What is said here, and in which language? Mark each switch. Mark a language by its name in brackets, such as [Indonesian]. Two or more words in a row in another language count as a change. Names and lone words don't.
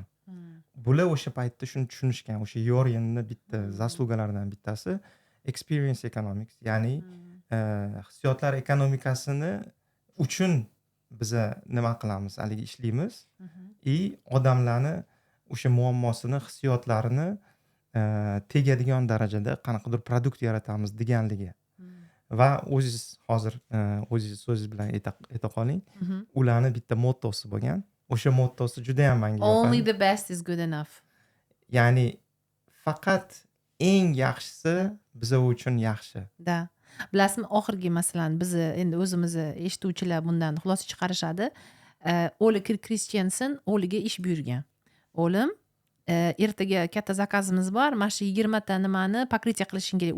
[Uzbek] Bular o'sha paytda shuni tushunishgan. O'sha Yoryenni bitta zaslugalaridan bittasi [English] experience economics, [Uzbek] ya'ni hissiyotlar ekonomikasini uchun biza nima qilamiz, haligi ishlaymiz odamlarni o'sha muammosini, hissiyotlarini tegadigan darajada qanaqadir produkt yaratamiz deganligi. Va o'zingiz hozir o'zingiz so'zingiz bilan ayta qoling, ularni bitta mottosi bo'lgan. O'sha mottosi juda ham menga yoqadi. [English] Only the best is good enough. [Uzbek] Ya'ni faqat eng yaxshisi biza uchun yaxshi. Da. Bilasizmi, oxirgi masalan bizni endi o'zimizni eshituvchilar bundan xulosa chiqarishadi. Oli Christensen Oliga ish buyurgan. O'lim, ertaga katta zakazimiz bor, mana shu 20 ta nimani pokritya qilishing kerak.